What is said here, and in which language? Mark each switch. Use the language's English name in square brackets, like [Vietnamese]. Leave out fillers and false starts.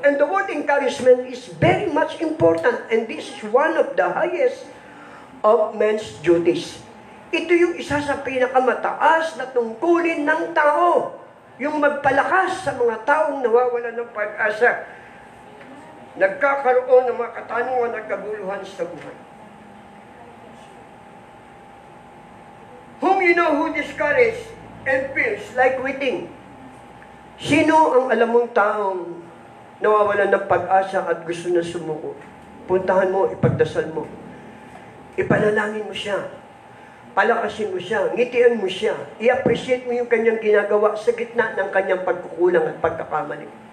[English] And the word encouragement is very much important. And this is one of the highest of men's duties. [Filipino] Ito yung isa sa pinakamataas na tungkulin ng tao. Yung magpalakas sa mga taong nawawalan ng pag-asa. Nagkakaroon ng mga katanungan at kaguluhan sa buhay. [English] Whom you know who discouraged and feels like quitting. [Filipino] Sino ang alam mong taong nawawalan ng pag-asa at gusto na sumuko? Puntahan mo, ipagdasal mo. Ipanalangin mo siya. Palakasin mo siya, ngitian mo siya, i-appreciate mo yung kanyang ginagawa sa gitna ng kanyang pagkukulang at pagkakamali.